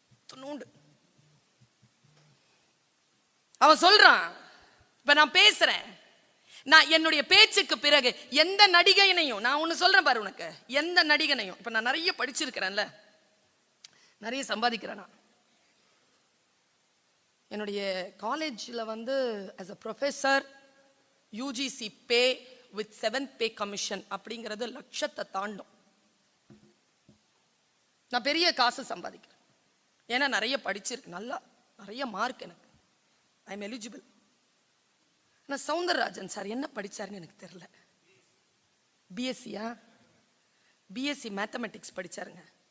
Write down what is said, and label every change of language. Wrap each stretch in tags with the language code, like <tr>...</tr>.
<ta>துணூண்டு அவன் சொல்றான். இப்ப நான் பேசுறேன், நான் என்னுடைய பேச்சுக்கு பிறகு எந்த நடிகைனையும், நான் ஒண்ணு சொல்றேன் பாரு உனக்கு, எந்த நடிகனையும், இப்ப நான் நிறைய படிச்சிருக்கிறேன்ல, நிறைய சம்பாதிக்கிறேன். நான் என்னுடைய காலேஜ்ல</ta> <en>as a professor UGC pay with 7th pay commission</en> <ta>அப்படிங்கிறது லட்சத்தை தாண்டும். நான் பெரிய காசு சம்பாதிக்கிறேன், ஏன்னா நிறைய படிச்சிருக்கு, நல்லா நிறைய மார்க் எனக்கு,</ta> <en>I am eligible.</en> <ta>ஆனால் சவுந்தரராஜன் சார் என்ன படிச்சாருன்னு எனக்கு தெரியல. பிஎஸ்சியா, பிஎஸ்சி மேத்தமெட்டிக்ஸ் படிச்சாருங்க.</ta>